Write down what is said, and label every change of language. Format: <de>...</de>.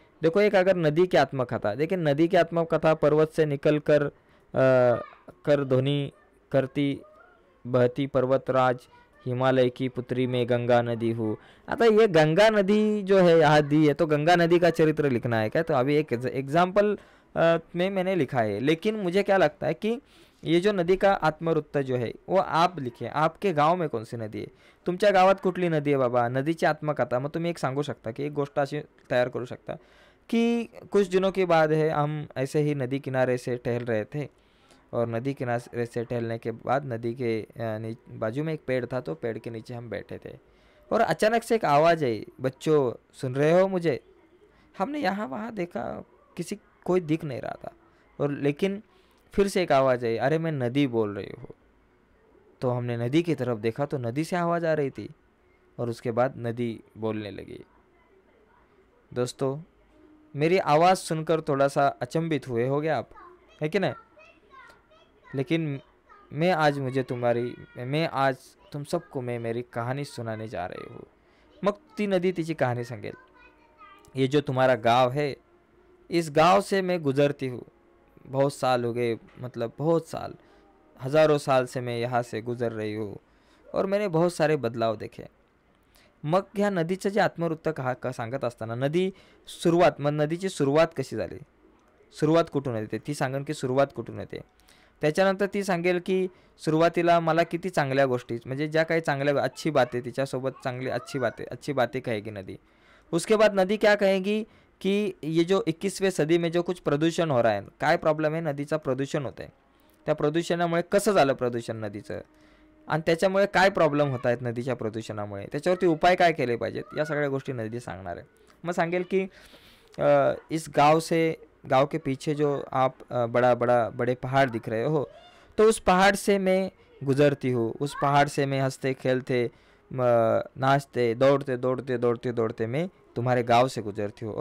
<hi>देखो, एक अगर नदी की आत्मकथा, देखिए नदी की आत्मकथा, पर्वत से निकल कर ध्वनि करती बहती पर्वतराज, हिमालय की पुत्री में गंगा नदी हूँ। आता ये गंगा नदी जो है यहाँ दी है, तो गंगा नदी का चरित्र लिखना है क्या? तो अभी एक एग्जाम्पल में मैंने लिखा है, लेकिन मुझे क्या लगता है कि ये जो नदी का आत्मवृत्त जो है वो आप लिखे। आपके गाव में कौन सी नदी आहे,</hi> <mr>तुमच्या गावात कुठली नदी आहे बाबा, नदीची आत्मकथा। मग तुम्ही एक सांगू शकता की एक गोष्ट अशी तयार करू शकता कि</mr> <hi>कुछ दिनों के बाद है, हम ऐसे ही नदी किनारे से टहल रहे थे, और नदी किनारे से टहलने के बाद नदी के बाजू में एक पेड़ था, तो पेड़ के नीचे हम बैठे थे, और अचानक से एक आवाज़ आई, बच्चों सुन रहे हो मुझे? हमने यहाँ वहाँ देखा, कोई दिख नहीं रहा था, और लेकिन फिर से एक आवाज़ आई, अरे मैं नदी बोल रही हूँ। तो हमने नदी की तरफ देखा तो नदी से आवाज़ आ रही थी, और उसके बाद नदी बोलने लगी। दोस्तों, मेरी आवाज़ सुनकर थोड़ा सा अचंभित हुए होगे आप, है कि नहीं? लेकिन मैं आज तुम सबको मैं मेरी कहानी सुनाने जा रही हूँ।</hi> <mr>मग ती नदी तिची कहाणी सांगेल।</mr> <hi>ये जो तुम्हारा गांव है, इस गांव से मैं गुजरती हूँ, बहुत साल हो गए, मतलब बहुत साल, हज़ारों साल से मैं यहाँ से गुजर रही हूँ और मैंने बहुत सारे बदलाव देखे.</hi> <mr>मग ह्या नदीचं जे आत्मवृत्त का सांगत असताना मग नदीची सुरुवात कशी झाली, सुरुवात कुठून येते ती सांगेन की सुरुवात कुठून येते. त्याच्यानंतर ती सांगेल की सुरुवातीला मला किती चांगल्या गोष्टी, म्हणजे ज्या काही चांगल्या अच्छी बातें, तिच्यासोबत चांगली अच्छी बातें कहेगी नदी.</mr> <hi>उसके बाद नदी क्या कहेगी कि ये जो 21वीं सदी में जो कुछ प्रदूषण हो रहा है,</hi> <mr>काय प्रॉब्लेम आहे, नदीचा प्रदूषण होत आहे, त्या प्रदूषणामुळे कसं झालं प्रदूषण नदीचं, आणि त्याच्यामुळे काय प्रॉब्लेम होत आहेत नदीच्या प्रदूषणामुळे, त्याच्यावरती उपाय काय केले पाहिजेत, या सगळ्या गोष्टी नदी सांगणार आहे. मग सांगेल की</mr> <hi>इस गांव के पीछे जो आप बड़े पहाड़ दिख रहे हो, तो उस पहाड़ से मैं गुजरती हूँ, उस पहाड़ से मैं हंसते खेलते नाचते दौड़ते मैं तुम्हारे गांव से गुजरती हूँ.</hi>